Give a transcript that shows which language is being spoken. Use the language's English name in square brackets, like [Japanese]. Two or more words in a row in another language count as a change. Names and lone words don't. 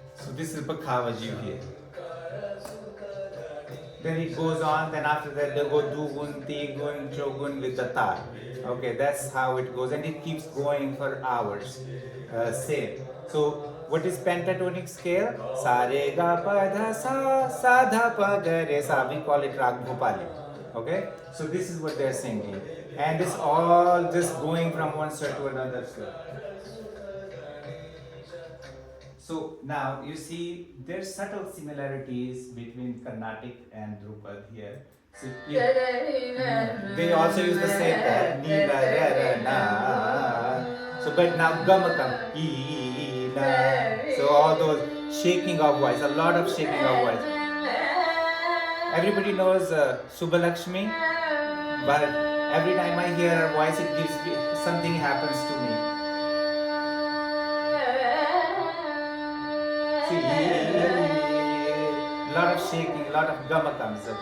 [English] So this is Pakhavas you hear. Then it goes on, then after that they go Dugun, Tigun, Chogun with the tar. Okay, that's how it goes, and it keeps going for hours. Same. So what is pentatonic scale? [Hindi] सा रे ग प ध सा ध प ग रे सा. [English] We call it Rag Bhopali. Okay, so this is what they're singing, and it's all just going from one stir to another stir. So now you see there's subtle similarities between Carnatic and Drupad here. So they also use the same that ni la ra ra na. So but now gamakam e na. So all those shaking of voice, a lot of shaking of voice. Everybody knows Subbalakshmi, but every time I hear her voice, it gives me something happens to me. A lot of shaking, a lot of gama comes up.